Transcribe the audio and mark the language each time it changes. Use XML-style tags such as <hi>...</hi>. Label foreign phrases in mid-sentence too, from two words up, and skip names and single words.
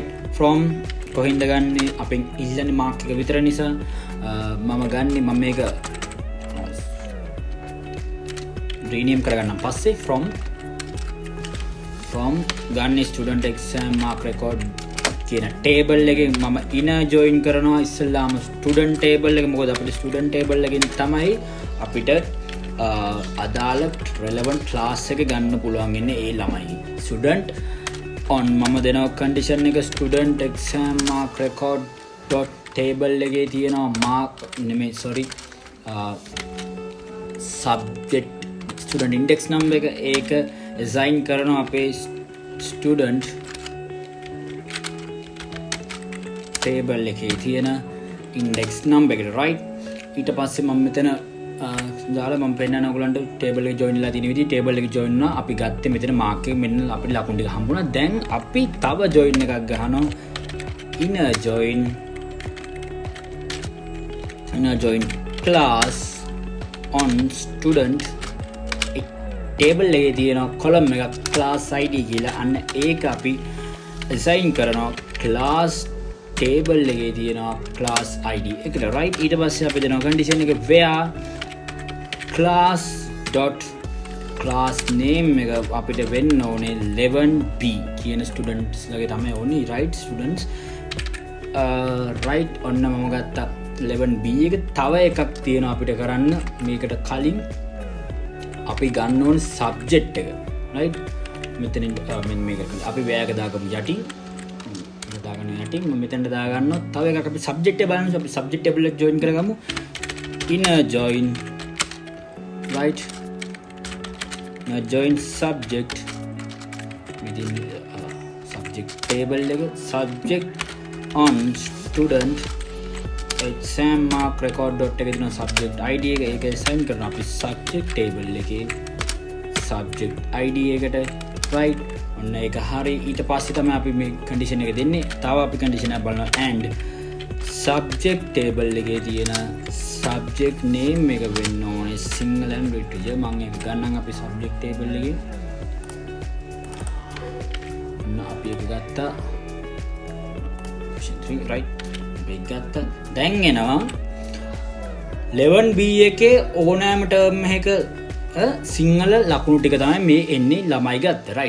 <si>from කොහෙන්ද ගන්නෙ? අපෙන් ඉල්ලන්නේ mark එක විතර නිසා මම මේක rename කරගන්නම් පස්සේ from ගන්නේ</si> <en>student exam mark record</en> <si>කියන table එකෙන් මම</si> <en>inner join</en> <si>කරනවා ඉස්සෙල්ලාම</si> <en>student table</en> <si>එක. මොකද අපිට</si> <en>student table</en> <si>එකෙන් තමයි අපිට අදාළ</si> <en>relevant class</en> <si>එක ගන්න පුළුවන් ඉන්නේ ඒ ළමයි.</si> <en>student on</en> <si>මම දෙනවා</si> <en>condition එක student exam mark record dot table</en> <si>එකේ තියෙනවා</si> <en>mark subject student index number එක.</en> <si>ඒක assign කරනවා අපේ student table එකේ තියෙන</si> <en>index number</en> <si>එකට. right? ඊට පස්සේ මම මෙතන දාලා මම පෙන්නන ඔයගලන්ට table එක join වෙලා තියෙන විදිහ table එක join වුණා. අපි ගත්තේ මෙතන mark එක මෙන්න අපිට ලකුණු ටික හම්බුණා. දැන් අපි තව join එකක් ගහනවා</si> <en>inner join class on student table</en> <si>එකේ තියෙන column එකක්</si> <en>class id</en> <si>කියලා. අන්න ඒක අපි assign කරනවා</si> <en>class table</en> <si>එකේ තියෙන</si> <en>class id</en> <si>එකට. right? ඊට පස්සේ අපි දෙනවා condition එක</si> <en>where class name</en> <si>එක අපිට වෙන්න ඕනේ 11b කියන students ලගේ තමයි ඕනේ. right?</si> <en>students right?</en> <si>ඔන්න මම ගත්තා 11b එක. තව එකක් තියෙනවා අපිට කරන්න. මේකට කලින් අපි ගන්න ඕනේ subject එක. right? මෙතනින් මෙන්න මේක අපි වෑයක දාගමු යටින්. මම මෙතනට දාගන්නවා. තව එකක් අපි subject එක බලන්න. අපි</si> <en>subject table</en> <si>එක join කරගමු.</si> <en>inner join right? join subject within subject table එක subject on student exam mark record dot</en> <si>එක දෙන</si> <en>subject id</en> <si>එක ඒක</si> <en>assign</en> <si>කරනවා අපි</si> <en>subject table එකේ subject id එකට. right?</en> <si>ඔන්න ඒක හරි. ඊට පස්සේ තමයි අපි මේ condition එක දෙන්නේ. තව අපි condition එක බලනවා</si> <en>and subject table</en> <si>එකේ තියෙන</si> <en>subject name</en> <si>එක වෙන්න ඕනේ</si> <en>Sinhala literature.</en> <si>මම ඒක ගන්නම් අපි</si> <en>subject table</en> <si>එකේ. ඔන්න අපි ඒක ගත්තා.</si> <en>option 3 right?</en> <si>මේක ගත්තා. දැන් එනවා 11b එකේ ඕනෑම term එකක සිංහල ලකුණු ටික තමයි මේ එන්නේ ළමයි ගත්ත. right?</si>